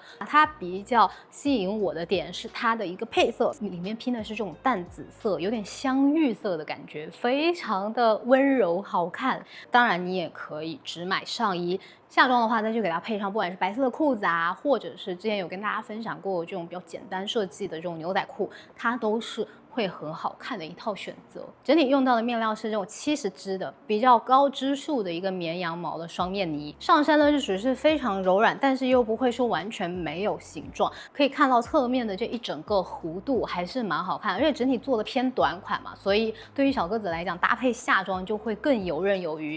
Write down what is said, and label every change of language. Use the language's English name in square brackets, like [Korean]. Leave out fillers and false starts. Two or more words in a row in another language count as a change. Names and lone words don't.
[Chinese] 它比較吸引我的點是它的一個配色，裡面拼的是這種淡紫色，有點香芋色的感覺，非常的溫柔好看。當然你也可以只買上衣，下裝的話再去給它配上，不管是白色的褲子啊，或者是之前有跟大家分享過這種比較簡單設計的這種牛仔褲，它都是會很好看的一套選擇。整體用到的面料是這種70支的比較高支數的一個綿羊毛的雙面呢，上身呢就屬於是非常柔軟，但是又不會說完全沒有形狀，可以看到側面的這一整個弧度還是蠻好看，而且整體做的偏短款嘛，所以對於小個子來講，搭配下裝就會更游刃有餘。